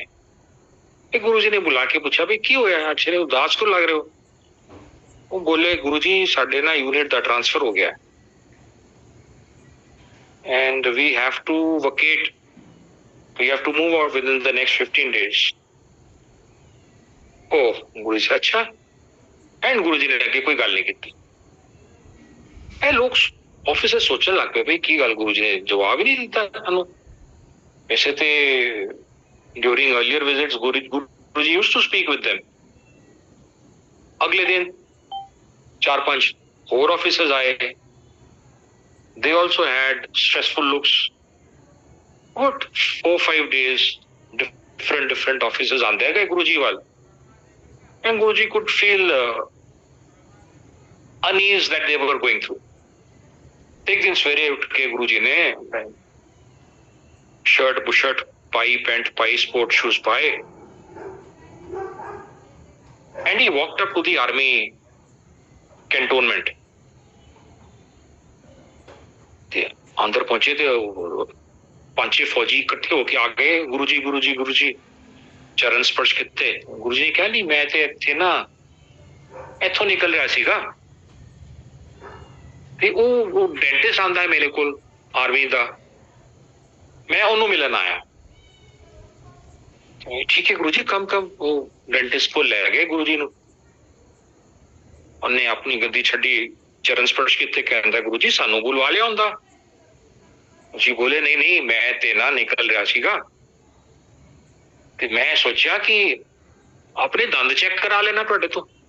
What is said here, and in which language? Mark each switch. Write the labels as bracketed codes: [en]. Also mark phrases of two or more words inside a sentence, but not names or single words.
[pa] ਇਹ ਗੁਰੂ ਜੀ ਨੇ ਬੁਲਾ ਕੇ ਪੁੱਛਿਆ ਵੀ ਕੀ ਹੋਇਆ, ਅੱਜ ਉਦਾਸ ਕਿਉਂ ਲੱਗ ਰਹੇ ਹੋ? ਉਹ ਬੋਲੇ ਗੁਰੂ ਜੀ ਸਾਡੇ ਨਾ ਯੂਨਿਟ ਦਾ ਟ੍ਰਾਂਸਫਰ ਹੋ ਗਿਆ [en] and we have to vacate. [pa] We have to move out within the next 15 days. Oh, ਗੁਰੂ ਜੀ ਅੱਛਾ। ਐਂਡ ਗੁਰੂ ਜੀ ਨੇ ਅੱਗੇ ਕੋਈ ਗੱਲ ਨਹੀਂ ਕੀਤੀ। ਇਹ ਲੋਕ ਆਫਿਸਰ ਸੋਚਣ ਲੱਗ ਪਏ ਵੀ ਕੀ ਗੱਲ, ਗੁਰੂ ਜੀ ਨੇ ਜਵਾਬ ਹੀ ਨਹੀਂ ਦਿੱਤਾ ਸਾਨੂੰ। ਵੈਸੇ ਤੇ [en] during earlier visits ਗੁਰੂ ਜੀ used to speak with them. [pa] ਅਗਲੇ ਦਿਨ 4-5 ਹੋਰ ਆਫਿਸਰਸ ਆਏ। [en] They also had stressful looks. What 4-5 days, different officers [pa] ਆਂਦੇ ਗਏ ਗੁਰੂਜੀ ਵੱਲ, [en] and Guruji could feel unease that they were going through. [pa] ਇੱਕ ਦਿਨ ਸਵੇਰੇ ਉੱਠ ਕੇ ਗੁਰੂਜੀ ਨੇ ਸ਼ਰਟ ਬੁਸ਼ਰਟ ਪਾਈ, ਪੈਂਟ ਪਾਈ, [en] sport shoes [pa] पाए, [en] and he walked up to the army cantonment. [pa] ਅੰਦਰ ਪਹੁੰਚੇ ਥੇ 5-6 ਫ਼ੌਜੀ ਇਕੱਠੇ ਹੋਕੇ ਆ ਗਏ। ਗੁਰੂਜੀ ਚਰਨ ਸਪਰਸ਼ ਕੀਤੇ। ਗੁਰੂਜੀ ਨੇ ਕਿਹਾ ਨਹੀਂ ਮੈਂ ਤੇ ਇੱਥੇ ਨਾ ਇੱਥੋਂ ਨਿਕਲ ਰਿਹਾ ਸੀਗਾ ਤੇ ਉਹ ਡੈਂਟਿਸਟ ਆਂਦਾ ਹੈ ਮੇਰੇ ਕੋਲ ਆਰਮੀ ਦਾ, ਮੈਂ ਉਹਨੂੰ ਮਿਲਣ ਆਇਆ। ਠੀਕ ਹੈ ਗੁਰੂਜੀ ਕਮ ਉਹ ਡੈਂਟਿਸਟ ਕੋ ਲੈ ਗਏ ਗੁਰੂਜੀ ਨੂੰ। ਉਨ੍ਹਾਂ ਆਪਣੀ ਗੱਦੀ ਛੱਡੀ, ਚਰਨ ਸਪਰਸ਼ ਕੀਤੇ, ਕਹਿੰਦਾ ਗੁਰੂਜੀ ਸਾਨੂੰ ਬੁਲਵਾ ਲਿਆ ਹੁੰਦਾ। ਜੀ ਬੋਲੇ ਨਹੀਂ ਮੈਂ ਤੇ ਨਾ ਨਿਕਲ ਰਿਹਾ ਸੀਗਾ ਤੇ ਮੈਂ ਸੋਚਾ ਕਿ ਆਪਣੇ ਦੰਦ ਚੈੱਕ ਕਰਾ ਲੈਣਾ ਤੁਹਾਡੇ ਤੋਂ।